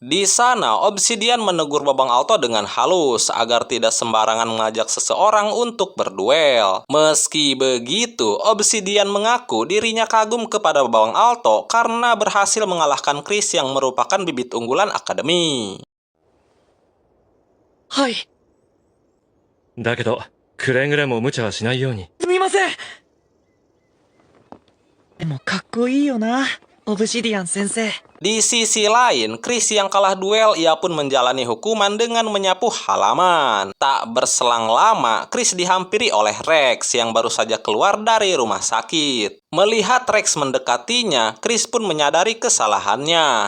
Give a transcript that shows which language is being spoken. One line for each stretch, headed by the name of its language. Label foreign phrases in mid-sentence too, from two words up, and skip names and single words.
Indonesian: Di sana, Obsidian menegur Babang Alto dengan halus agar tidak sembarangan mengajak seseorang untuk berduel. Meski begitu, Obsidian mengaku dirinya kagum kepada Babang Alto karena berhasil mengalahkan Chris yang merupakan bibit unggulan akademi.
Japanese: Hai. だけどくれぐれも無茶はしないように。すみません。でもかっこいいよな、オブシディアン先生。
Indonesian: Di sisi lain, Chris yang kalah duel ia pun menjalani hukuman dengan menyapu halaman. Tak berselang lama, Chris dihampiri oleh Rex yang baru saja keluar dari rumah sakit. Melihat Rex mendekatinya, Chris pun menyadari kesalahannya.